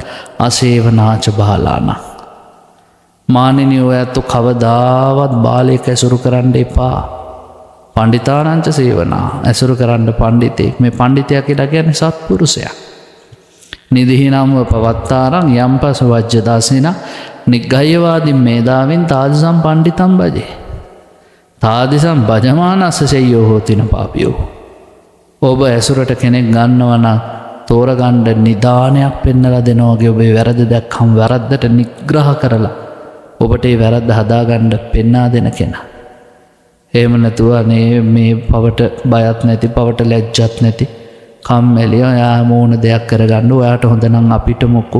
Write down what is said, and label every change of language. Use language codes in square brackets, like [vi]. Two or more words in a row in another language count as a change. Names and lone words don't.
[pi] අසේවනාච බාලාන. [si] මානිනිය ඔයත් කවදාවත් බාලයෙක් ඇසුරු කරන්න එපා. [pi] පණ්ඩිතානංච සේවනා. [si] ඇසුරු කරන්න පණ්ඩිතෙක්. මේ පණ්ඩිතයා කියලා කියන්නේ සත්පුරුෂයා. [pi] නිදිහිනම්ව පවත්තාරං යම්පස වජ්‍ය දාසේන නිග්ගයවාදීන් මේදාවෙන් තාදිසම් පණ්ඩිතම් බජේ. තාදිසම් භජමානස්ස සෙය්‍යෝ හෝතින පාපියෝ. [si] ඔබ ඇසුරට කෙනෙක් ගන්නවා නම් තෝරගන්න නිදානයක් පෙන්නලා දෙනවා වගේ ඔබේ වැරද්ද දැක්කම වැරද්දට නිග්‍රහ කරලා ඔබට ඒ වැරද්ද හදාගන්න පෙන්වා දෙන කෙනා. එහෙම නැතුව මේ පවට බයත් නැති, පවට ලැජ්ජත් නැති, කම්මැලි ඔයා මොන දෙයක් කරගන්න ඔයාට හොඳ නම් අපිට මොකෝ.